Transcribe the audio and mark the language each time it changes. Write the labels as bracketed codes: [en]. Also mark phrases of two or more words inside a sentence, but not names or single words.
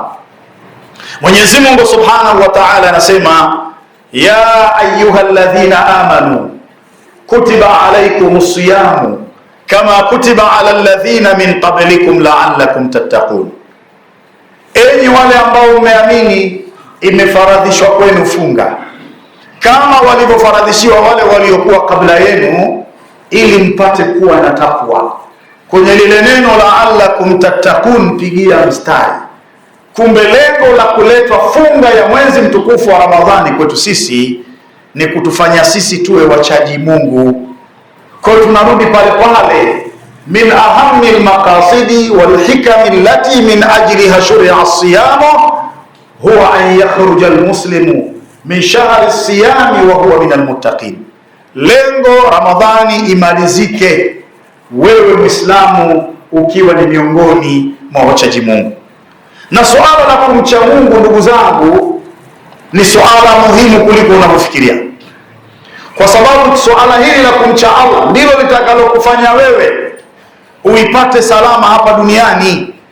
[sw] Mwenyezi Mungu [ar] سبحانه وتعالى [sw] anasema, [ar] يا أيها الذين آمنوا كتب عليكم الصيام كما كتب على الذين من قبلكم لعلكم تتقون, [sw] enyi wale ambao mmeamini, imefaradhishwa kwenu funga kama walivyofaradhishiwa wale waliokuwa kabla yenu, ili mpate kuwa na takwa. Kwenye lile neno [ar] لعلكم تتقون, [sw] pigia mstari. Kumbe lengo la kuletwa funga ya mwezi mtukufu wa Ramadhani kwetu sisi ni kutufanya sisi tuwe wachaji Mungu. Kwa hiyo tunarudi pale pale, [ar] من أهم المقاصد والحكم التي من أجلها شرع الصيام هو أن يخرج المسلم من شهر صيامه وهو من المتقين. [sw] Lengo Ramadhani imalizike, wewe Muislamu ukiwa ni miongoni mwa wachaji Mungu. Na suala la kumcha Mungu, ndugu zangu, ni suala muhimu kuliko unavyofikiria, kwa sababu suala hili la kumcha Allah ndilo litakalokufanya wewe uipate salama hapa duniani.